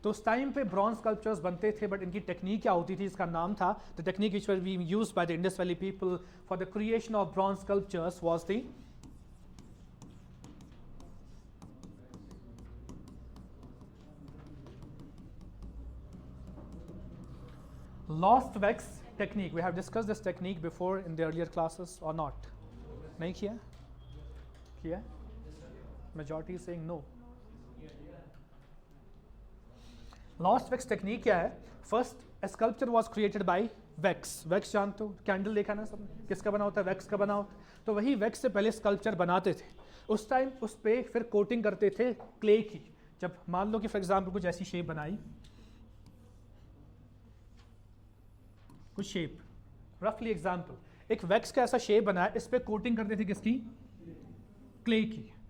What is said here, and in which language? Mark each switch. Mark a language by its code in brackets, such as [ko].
[en] तो उस टाइम पे ब्रॉन्ज स्कल्पचर्स बनते थे, बट इनकी टेक्निक क्या होती थी, इसका नाम था the technique which was being used by the Indus valley people for the creation of bronze sculptures was the lost wax technique. We have discussed this technique before in the earlier classes or not? [hi] नहीं किया? किया? Majority is saying no. [en] Lost wax technique क्या है? First, a sculpture was created by wax. [hi] Wax जानते हो? Candle देखा ना सबने? किसका बना होता है? वैक्स का बना होता है. तो वही वैक्स से पहले स्कल्पचर बनाते थे. उस टाइम उस पे फिर कोटिंग करते थे क्ले की. जब मान लो कि फॉर एग्जाम्पल कुछ ऐसी शेप बनाई, कुछ शेप, रफली एग्जाम्पल, एक वैक्स का ऐसा शेप बनाया, इस पे कोटिंग करते थे किसकी, क्ले की.